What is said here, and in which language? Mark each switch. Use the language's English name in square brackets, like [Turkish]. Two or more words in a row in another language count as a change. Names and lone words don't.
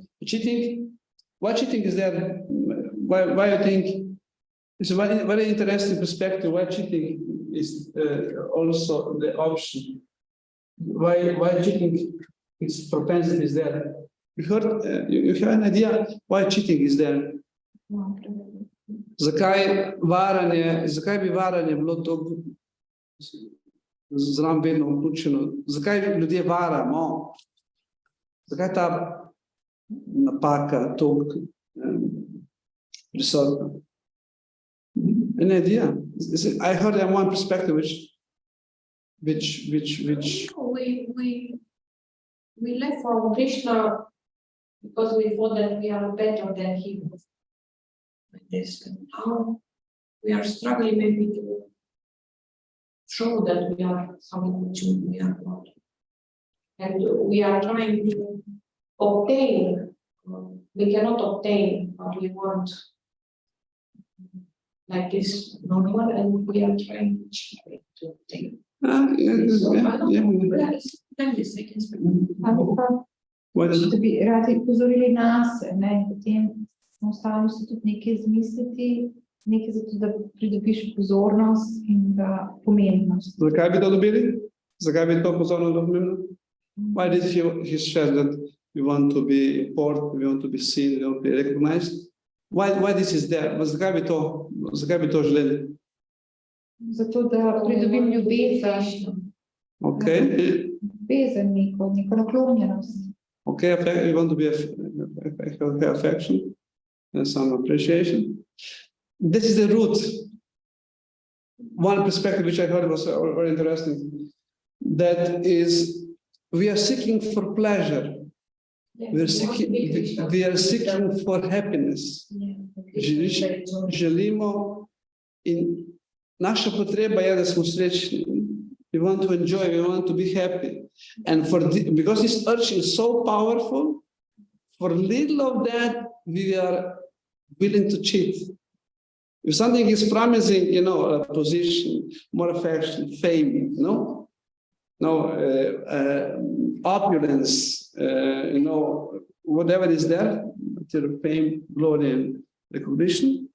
[English] Cheating, why cheating is there? Why you think it's a very interesting perspective? Why cheating is also the option? Why cheating is propensity is there? You heard? You have an idea why cheating is there? [Slovenian] Zakaj bi varanje bilo to zraven vedno vključeno? Zakaj ljudje varamo? Zakaj ta napaka toliko prisotna? [English] An idea? I heard one perspective which we left for Krishna because we thought that we are better than him. Like this. And now we are struggling maybe to show that we are something which we are not. And we are trying to obtain, we cannot obtain what we want like this normal, and we are trying to obtain. [Slovenian] Da bi radi upozorili nas, ne, in potem enostavno se tudi nekaj izmisliti, nekaj zato, da pridobiš pozornost in da pomembnost. Zakaj bi to dobili? Zakaj bi to pozornost dobili? [English] Why did he said that we want to be important, we want to be seen, we want to be recognized? Why this is there? [Slovenian] Zakaj bi to želeli? Zato, da pridobim ljubezen. Okay. Ljubezen, neko naklonjenost. [English] Okay, we want to be have affection and some appreciation. This is the root. One perspective which I heard was very interesting. That is, we are seeking for pleasure. We are seeking for happiness. [Slovenian] Želimo in naša potreba je, da smo srečni. [English] We want to enjoy, we want to be happy. And because this urge is so powerful, for little of that, we are willing to cheat. If something is promising, a position, more affection, fame, opulence, whatever is there, material fame, glory, and recognition.